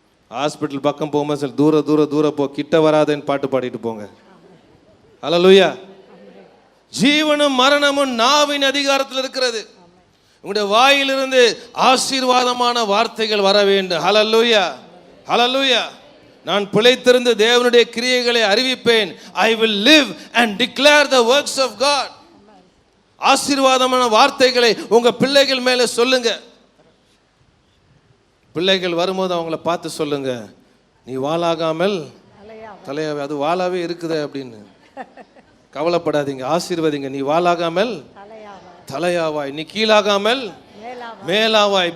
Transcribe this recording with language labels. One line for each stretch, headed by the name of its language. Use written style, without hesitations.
Tamil: Hospital பக்கம் போகும்போது சில தூர தூர தூர போ, கிட்ட வராதேன்னு பாட்டு பாடிட்டு போங்க. ஹல்லேலூயா. ஜீவனும் மரணமும் நாவின் அதிகாரத்தில் இருக்கிறது. உங்களுடைய வாயிலிருந்து ஆசீர்வாதமான வார்த்தைகள் வர வேண்டும். ஹல்லேலூயா, ஹல்லேலூயா. நான் பிழைத்திருந்து தேவனுடைய கிரியைகளை அறிவிப்பேன்.
English: I will live and declare the works of God.
Tamil: ஆசீர்வாதமான வார்த்தைகளை உங்க பிள்ளைகள் மேலே சொல்லுங்க. பிள்ளைகள் வரும்போது அவங்கள பார்த்து சொல்லுங்க, நீ வாளாகாமல் தலையாவே. அது வாளாவே இருக்குது அப்படின்னு கவலைப்படாதீங்க, ஆசீர்வதிங்க. நீ வாளாகாமல் தலையாவாய், நீ கீழாகாமல் மேலாவாய்.